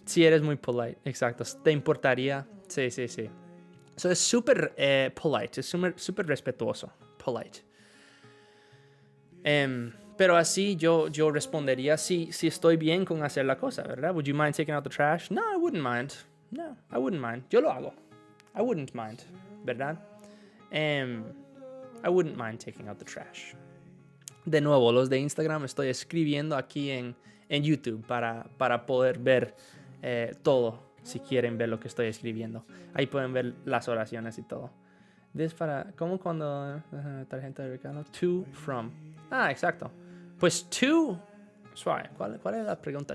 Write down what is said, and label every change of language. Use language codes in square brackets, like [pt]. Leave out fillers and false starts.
[es] Si eres muy polite, exacto. ¿Te importaría? Sí. So es súper polite, es súper respetuoso. Polite. Pero así yo respondería si estoy bien con hacer la cosa, ¿verdad? [en] Would you mind taking out the trash? No, I wouldn't mind. No, I wouldn't mind. [es] Yo lo hago. [en] I wouldn't mind, [es] ¿verdad? [en] I wouldn't mind taking out the trash. [es] De nuevo, los de Instagram estoy escribiendo aquí en YouTube para poder ver todo, si quieren ver lo que estoy escribiendo. Ahí pueden ver las oraciones y todo. ¿Cómo cuando tarjeta de regalo? [en] To, from. [es] Ah, exacto. Pues to, suave. ¿Cuál es la pregunta?